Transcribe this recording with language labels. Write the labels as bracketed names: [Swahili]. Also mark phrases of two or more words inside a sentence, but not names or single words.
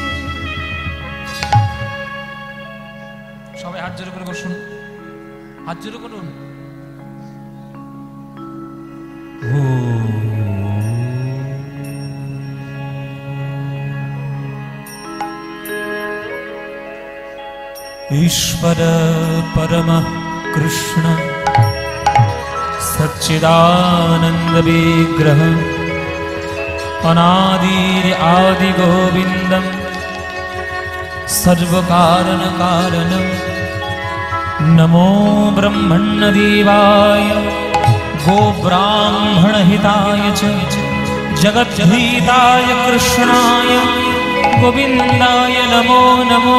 [Bangla] সবাই হাত জোরে করে বসুন, হাত জোরে করুন। [Sanskrit] ईश्वर परमः कृष्ण सच्चिदानंद विग्रह अनादिर आदि गोविंदम सर्व कारण कारणम नमो ब्रह्मण्य देवाय गो ब्राह्मण हिताय च जगद्धिताय कृष्णाय गोविंदाय नमो नमो।